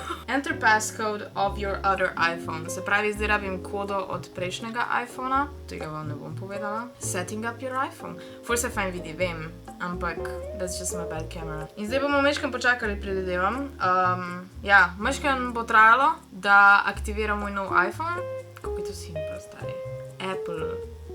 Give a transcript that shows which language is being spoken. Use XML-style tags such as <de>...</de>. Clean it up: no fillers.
<en>Enter passcode of your other iPhone.</en> <sl>Se pravi, zdaj rabim kodo od prejšnjega iPhona. Tega vam ne bom povedala.</sl> <en>Setting up your iPhone.</en> <sl>Ful se fajn vidi, vem. Ampak,</sl> <en>that's just my bad camera.</en> <sl>In zdaj bomo mečkam počakali, predvidevam. Mečkam bo trajalo, da aktiviram moj nov iPhone. Kako je to simpel, stari. Apple.</sl>